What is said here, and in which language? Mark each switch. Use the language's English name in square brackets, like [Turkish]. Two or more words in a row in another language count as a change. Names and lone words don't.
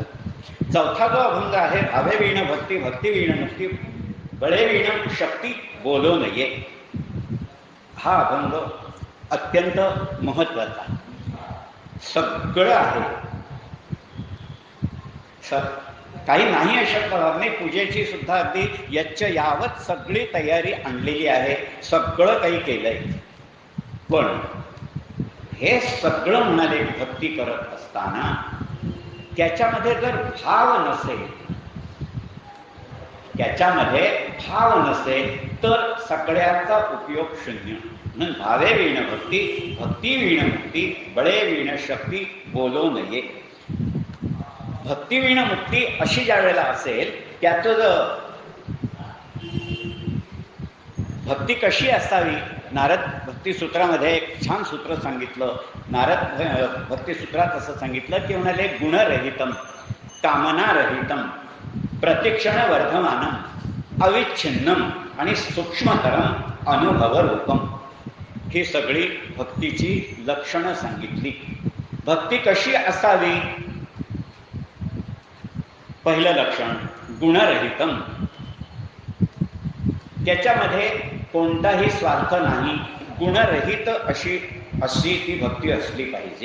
[Marathi] चौथा जो अभंग आहे भावे वीण भक्ती भक्ती वीण मुक्ती बळे वीण शक्ती बोलो नये. हा अभंग अत्यंत महत्वाचा. सगळं आहे, काही नाही अशक्य भावने पूजेची सुद्धा अगदी यच्च यावत सगळी तयारी आणलेली आहे, सगळं काही केलंय. पण हे सगळं म्हणाले भक्ती करत असताना त्याच्यामध्ये जर भाव नसेल, त्याच्यामध्ये भाव नसेल तर सगळ्याचा उपयोग शून्य. म्हणून भावे वीण भक्ती भक्ती वीण मुक्ती बळे वीण शक्ती बोलो नये. भक्ती वीण मुक्ती अशी ज्या वेळेला असेल त्याचं भक्ती कशी असावी. नारद भक्तिसूत्रामध्ये एक छान सूत्र सांगितलं. नारद भक्तिसूत्रात असं सांगितलं की म्हणाले [Sanskrit] गुणरहितम कामनारहितम प्रतिक्षण वर्धमानम अविच्छिन्नम [Marathi] आणि [Sanskrit] सूक्ष्मतरम अनुभव रूपम. [Marathi] ही सगळी भक्तीची लक्षणं सांगितली. भक्ती कशी असावी. पहिलं लक्षण गुणरहितम, त्याच्यामध्ये कोणताही स्वार्थ नाही, गुणरहित अशी ती भक्ती असली पाहिजे.